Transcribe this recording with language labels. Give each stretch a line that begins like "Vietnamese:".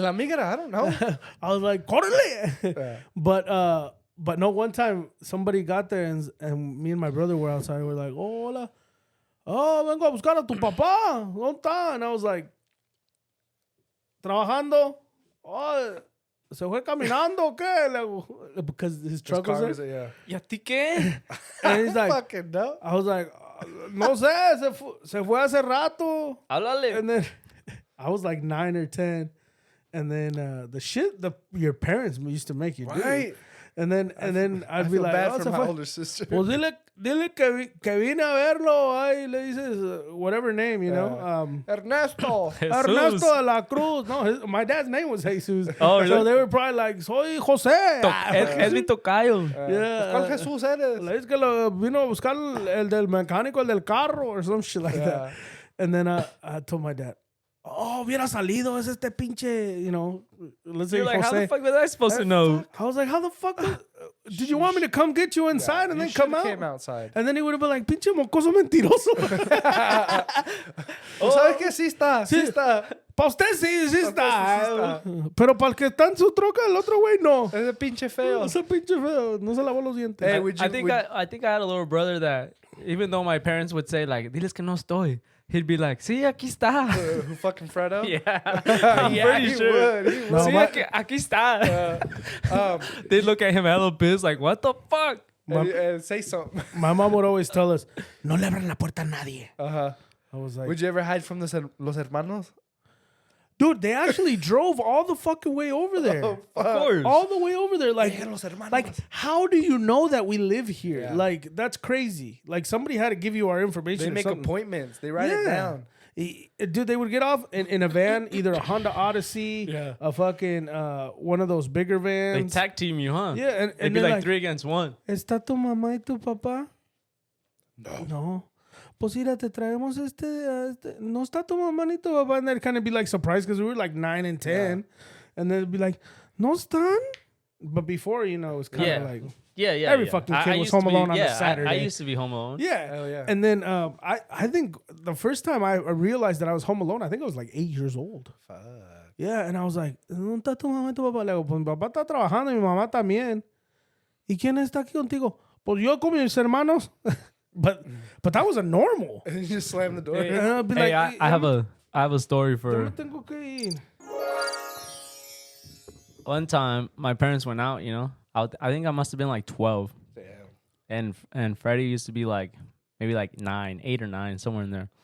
English: La migra, I don't know. I was like, Córrele. But no, one time somebody got there and me and my brother were outside. We were like, oh, hola.
Spanish: Oh, vengo a buscar a tu papá. ¿Dónde está?
English: And I was like, trabajando.
Spanish: Oh, se fue caminando o qué?
English: Because his truck was there. Yeah.
Spanish: ¿Y a ti qué?
English: And he's like, Fucking no. I was like,
Spanish: no sé, se fue hace rato. Háblale.
English: And then I was like 9 or 10. And then the shit your parents used to make you do. Right. And then I'd be feel like, bad oh, for my older sister.
Spanish: Pues dile que vine a verlo. Ay, le dices
English: whatever name, you know. Ernesto. Ernesto de la Cruz. No, my dad's name was Jesus. Oh, really? So they were probably like,
Spanish: soy José. Es mi tocayo.
English: Yeah.
Spanish: ¿Cuál Jesús eres? Le dices que lo vino a buscar el del mecánico, el del carro,
English: or some shit like that. And then I told my dad, oh,
Spanish: hubiera salido, es este pinche,
English: you know, let's say You're like, Jose. how the fuck was I supposed to know? I was like, how the fuck did you want me to come get you inside and then come out? Came outside. And then he would have been like,
Spanish: pinche mocoso mentiroso. ¿Sabes qué? Sí está. Sí está. Pa' usted sí sí está. Pero para el que está en su troca, el otro güey no. Ese pinche feo. Ese pinche feo. No se lavó los dientes.
English: Hey, I think I had a little brother that even though my parents would say like,
Spanish: diles que no estoy,
English: he'd be like,
Spanish: sí, aquí está.
English: Who fucking Fredo? Yeah. I'm pretty sure. He would. No,
Spanish: Sí, aquí está.
English: They look at him hella pissed like, what the fuck? And say something. My mom would always tell us,
Spanish: no le abran la puerta a nadie. Uh-huh.
English: I was like, Would you ever hide from
Spanish: los hermanos?
English: dude, they actually drove all the fucking way over there. Of course. All the way over there. Like,
Spanish: Los hermanos.
English: like, how do you know that we live here? Yeah. Like, that's crazy. Like, somebody had to give you our information. They or make something. appointments. They write it down. Dude, they would get off in a van, either a Honda Odyssey, a fucking one of those bigger They vans. tag team you, huh? Yeah, and It'd be they're like 3 against 1.
Spanish: ¿Está tu mamá y tu papá? No. Pues mira, te traemos este. No está tu mamá ni tu papá.
English: And they'd kind of be like surprised because we were like 9 and 10. Yeah. And they'd be like,
Spanish: no están?
English: But before, you know, it was kind of like. Yeah. Every fucking kid was home alone on a Saturday. I used to be home alone. Yeah. Hell yeah. And then I think the first time I realized that I was home alone, I think I was like 8 years old. Fuck. Yeah, and I was like,
Spanish: ¿dónde está tu mamá y tu papá? Le digo, pues mi papá está trabajando y mi mamá también. ¿Y quién está aquí contigo? Pues yo con mis hermanos.
English: But that was a normal. And you just slam the door. And I'd be Hey, like, I have a story for
Spanish: tengo que ir.
English: one time. My parents went out. You know, I think I must have been like 12. Damn. And Freddie used to be like maybe like 8 or 9, somewhere in there.